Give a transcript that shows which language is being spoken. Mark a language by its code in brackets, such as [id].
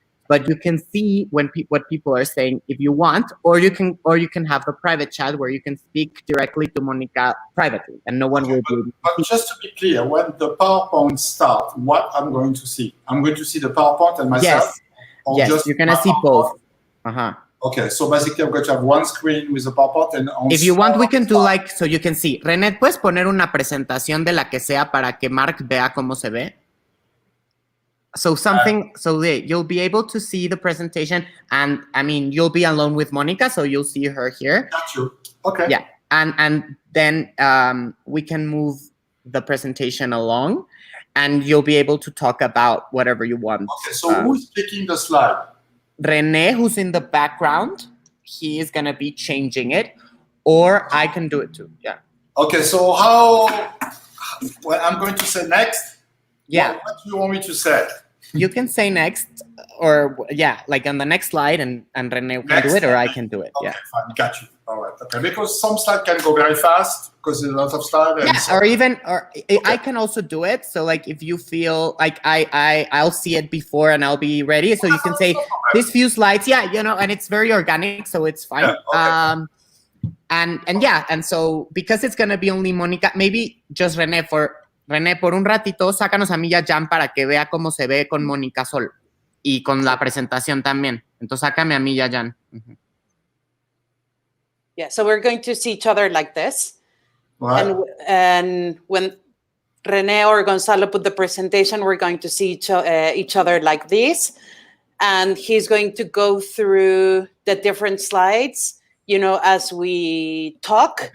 [en] But you can see what people are saying if you want, or you can have the private chat where you can speak directly to Monica privately, and no one will be able to But just to be clear, when the PowerPoint starts, what I'm going to see? I'm going to see the PowerPoint and myself? Yes, you're going to see both. Okay, so basically I'm going to have one screen with the PowerPoint and on. If you want, we can do like, so you can see. [es] René, ¿puedes poner una presentación de la que sea para que Mark vea cómo se ve? [en] So you'll be able to see the presentation, and I mean, you'll be alone with Monica, so you'll see her here. Got you. Okay. Yeah, and then we can move the presentation along, and you'll be able to talk about whatever you want. Okay, so who's picking the slide? René, who's in the background, he is going to be changing it, or I can do it too. Yeah. Okay, so well, I'm going to say next. Yeah. What do you want me to say? You can say next, or like on the next slide, and René can do it, or I can do it. Okay, fine, got you. All right, okay. Because some slides can go very fast because there's a lot of slides. Yeah, I can also do it. So like, if you feel like I'll see it before and I'll be ready, so you can say these few slides. Yeah, and it's very organic, so it's fine. Yeah, okay. And so because it's gonna be only Monica, maybe just René [es] por un ratito, sácanos a mí ya Jan para que vea cómo se ve con Mónica solo y con la presentación también. Entonces, sácame a mí ya Jan. [en] Yeah, so we're going to see each other like this. Wow. And when René or Gonzalo put the presentation, we're going to see each other like this. And he's going to go through the different slides, as we talk.